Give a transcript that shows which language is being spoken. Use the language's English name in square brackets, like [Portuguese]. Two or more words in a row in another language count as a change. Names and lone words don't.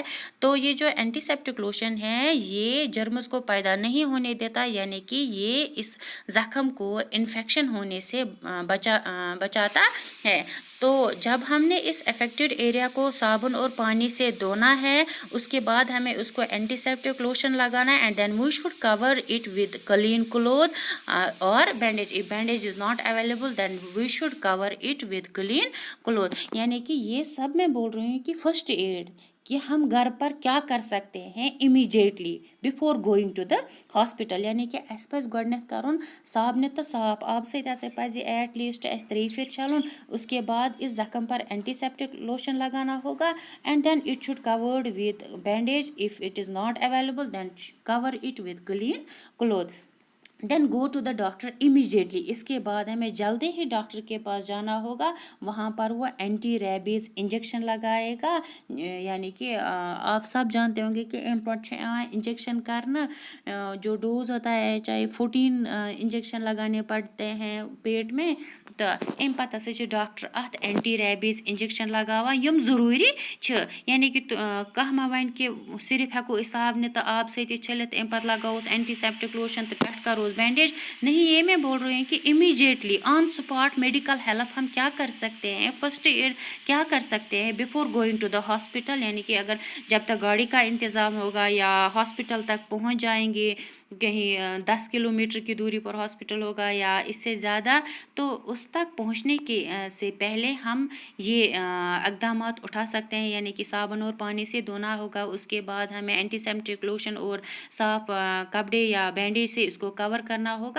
[Urdu] تو یہ جو [English] antiseptic lotion [Urdu] ہے یہ جرمز کو پیدا نہیں ہونے دیتا، یعنی کہ یہ اس زخم کو انفیکشن ہونے سے بچاتا ہے. تو جب ہم نے اس [English] affected area [Urdu] کو صابن اور پانی سے دھونا ہے، اس کے بعد ہمیں اس کو [English] antiseptic lotion [Urdu] لگانا ہے. [English] and then we should cover it with clean cloth or bandage. if bandage is not available then we should cover it with clean cloth. [Urdu] یعنی کہ یہ سب میں بول رہی ہوں کہ [English] first aid [Urdu] کہ ہم گھر پر کیا کر سکتے ہیں [English] immediately before going to the hospital. [Urdu] یعنی کہ [Kashmiri] اس پزِ گۄڈنٮ۪تھ کَرُن صابنہِ تہٕ صاف آبہٕ سۭتۍ ہسا پزِ [English] at least [Kashmiri] اسہِ 3 پھِرِ چھلُن. [Urdu] اس کے بعد اس زخم پر [English] antiseptic lotion [Urdu] لگانا ہوگا. [English] and then it should covered with bandage. if it is not available then cover it with clean cloth. then go to the doctor immediately. [Urdu] اس کے بعد ہمیں جلدی ہی ڈاکٹر کے پاس جانا ہوگا. وہاں پر وہ [English] anti rabies injection [Urdu] لگائے گا. یعنی کہ آپ سب جانتے ہوں گے کہ [Kashmiri] امہِ پتہٕ چھُ یِوان [Urdu] انجیکشن کرنا جو ڈوز ہوتا ہے چاہے 14 انجیکشن لگانے پڑتے ہیں پیٹ میں. [Kashmiri] تو امہِ پتہٕ ہسا چھِ ڈاکٹر اتھ [English] anti rabies injection [Kashmiri] لگاوان یِم ضروٗری چھِ. [Urdu] یعنی کہ [Kashmiri] کانٛہہ ما وَنہِ کہ صرف ہٮ۪کو أسۍ صابنہِ تہٕ آب سۭتی چھٔلِتھ، امہِ پتہٕ لگاووس [English] antiseptic lotion [Kashmiri] تہٕ پٮ۪ٹھٕ کروس بینڈیج. [Urdu] نہیں، یہ میں بول رہی ہوں کہ [English] immediately on spot medical help [Urdu] ہم کیا کر سکتے ہیں، [English] first aid [Urdu] کیا کر سکتے ہیں [English] before going to the hospital. [Urdu] یعنی کہ اگر جب تک گاڑی کا انتظام ہوگا یا ہاسپٹل تک پہنچ جائیں گے، کہیں 10 کلومیٹر کی دوری پر ہاسپٹل ہوگا یا اس سے زیادہ، تو اس تک پہنچنے کے سے پہلے ہم یہ اقدامات اٹھا سکتے ہیں. یعنی کہ صابن اور پانی سے دھونا ہوگا. اس کے بعد ہمیں [English] antiseptic lotion [Urdu] اور صاف کپڑے یا بینڈیج سے اس کو کور کرنا ہوگا.